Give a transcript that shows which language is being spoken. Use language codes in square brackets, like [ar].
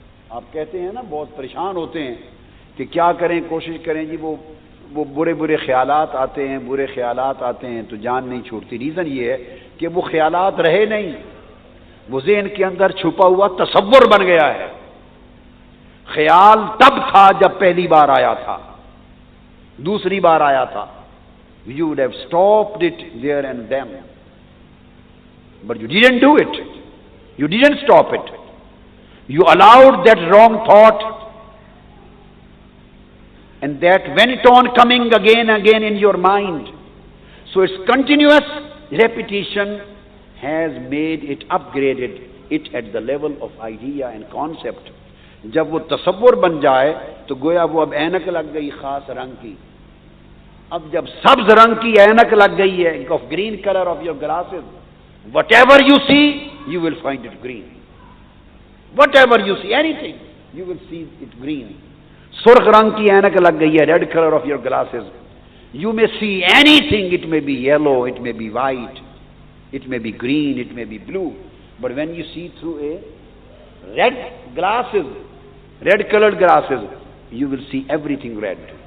[ur] آپ کہتے ہیں نا بہت پریشان ہوتے ہیں کہ کیا کریں، کوشش کریں جی، وہ برے برے خیالات آتے ہیں، برے خیالات آتے ہیں تو جان نہیں چھوڑتی۔ ریزن یہ ہے کہ وہ خیالات رہے نہیں، وہ ذہن کے اندر چھپا ہوا تصور بن گیا ہے۔ خیال تب تھا جب پہلی بار آیا تھا، دوسری بار آیا تھا، [en] you would have stopped it there and then, but you didn't do it. You didn't stop it. You allowed that wrong thought, and that went on coming again and again in your mind. So its continuous repetition has made it upgraded it at the level of idea and concept. [ur] جب وہ تصور بن جائے تو گویا وہ اب اینک لگ گئی خاص رنگ کی۔ اب جب سبز رنگ کی اینک لگ گئی ہے، [en] Of green colour of your glasses, whatever you see you will find it green, whatever you see anything you will see it green. [ur] سرخ رنگ کی اینک لگ گئی ہے، [en] Red colour of your glasses, you may see anything, it may be yellow, it may be white, it may be green, it may be blue, but when you see through a red glasses, red coloured glasses, you will see everything red.